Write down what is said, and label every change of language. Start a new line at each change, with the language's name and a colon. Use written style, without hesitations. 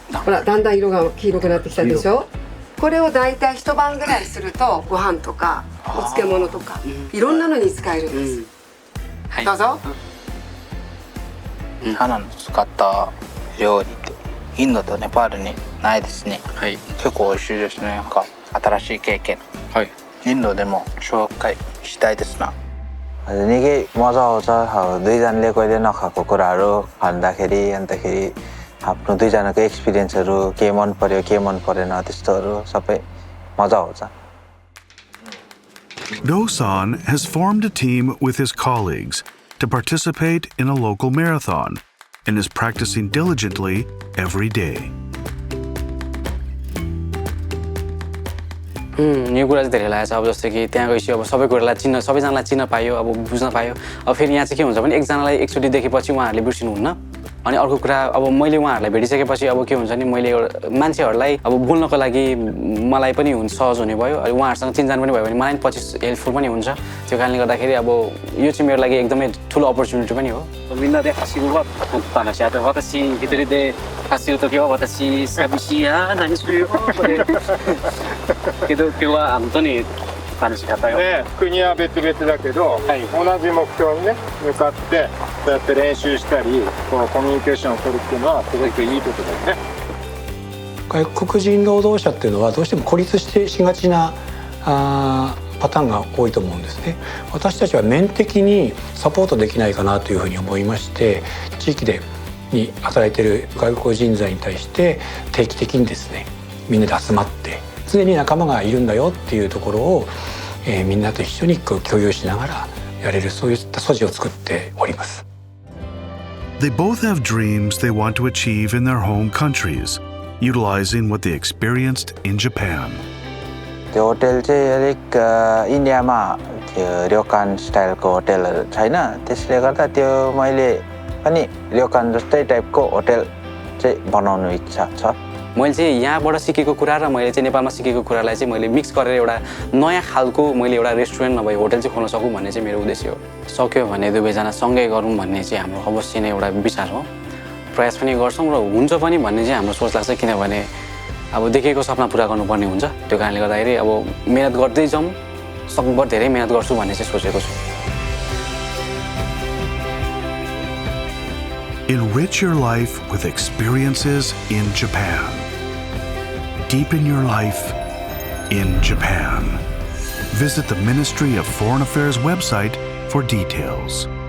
Japanese: ほら、だんだん色が黄色くなってきたでしょ。これをだいたい一晩ぐらいするとご飯とかお漬物とかいろんなのに使えるんです。どうぞ。花の使った料理ってインドとネパールにないですね。はい。結構美味しいですね。なんか新しい経験。はい。インドでも紹介したいですな。
Nepali: निकै मजा आउँछ दुईजनाले कहिले नखाएको कुराहरू भन्दाखेरि अन्तखेरि आफ्नो दुईजनाको एक्सपिरियन्सहरू के मन पर्यो के मन परेन त्यस्तोहरू सबै मजा आउँछ
English: Do-san has formed a team with his colleagues to participate in a local marathon and is practicing diligently every day.
Nepali: यो कुरा चाहिँ धेरै लागेको छ अब जस्तो कि त्यहाँ गएपछि अब सबै कुरालाई सबैजनालाई चिन्न पायो अब बुझ्न पायो अब फेरि यहाँ चाहिँ के हुन्छ भने एकजनालाई एकचोटि देखेपछि उहाँहरूले बिर्सिनुहुन्न अनि अर्को कुरा अब मैले उहाँहरूलाई भेटिसकेपछि अब के हुन्छ नि मैले एउटा मान्छेहरूलाई अब बोल्नको लागि मलाई पनि हुन्छ सहज हुने भयो अनि उहाँहरूसँग चिनजान पनि भयो भने मलाई पछि हेल्पफुल पनि हुन्छ त्यो कारणले गर्दाखेरि अब यो चाहिँ मेरो लागि एकदमै ठुलो अपर्च्युनिटी पनि हो
Japanese: みんなで走るわと話し合って私一人で走るときは私寂しいや何するよけど今日は本当に楽しかったよ、ね、国は別々だけど、はい、同じ目標にね向かってそうやって練習したりこのコミュニケーションを取るっていうのはすごくいいことだよね外国人労働者っていうのはどうしても孤立してしがちなパターンが多いと思うんですね。私たちは面的にサポートできないかなというふうに思いまして地域に働いている外国人材に対して定期的にですねみんなで集まって常に仲間がいるんだよっていうところを、みんなと一緒に共有しながらやれるそういった素地を作っております。
English: They both have dreams they want to achieve in their home countries, utilizing what they experienced in Japan.
Nepali: त्यो होटल चाहिँ अलिक इन्डियामा त्यो र्योकान स्टाइलको होटलहरू छैन त्यसले गर्दा त्यो मैले पनि र्योकान जस्तै टाइपको होटल चाहिँ बनाउनु इच्छा छ मैले चाहिँ यहाँबाट सिकेको कुरा र मैले चाहिँ नेपालमा सिकेको कुरालाई चाहिँ मैले मिक्स गरेर एउटा नयाँ खालको मैले एउटा रेस्टुरेन्ट नभए होटल चाहिँ खोल्न सकौँ भन्ने चाहिँ मेरो उद्देश्य हो सक्यो भने दुवैजना सँगै गरौँ भन्ने चाहिँ हाम्रो अवश्य नै एउटा विचार हो प्रयास पनि गर्छौँ र हुन्छ पनि भन्ने चाहिँ हाम्रो सोच लाग्छ किनभने अब देखेको सपना पुरा गर्नुपर्ने हुन्छ त्यो कारणले गर्दाखेरि अब मेहनत गर्दै जाउँ सकभर धेरै मेहनत गर्छु भन्ने चाहिँ सोचेको छु
English: Enrich your life with experiences in Japan. Deepen your life in Japan. Visit the Ministry of Foreign Affairs website for details.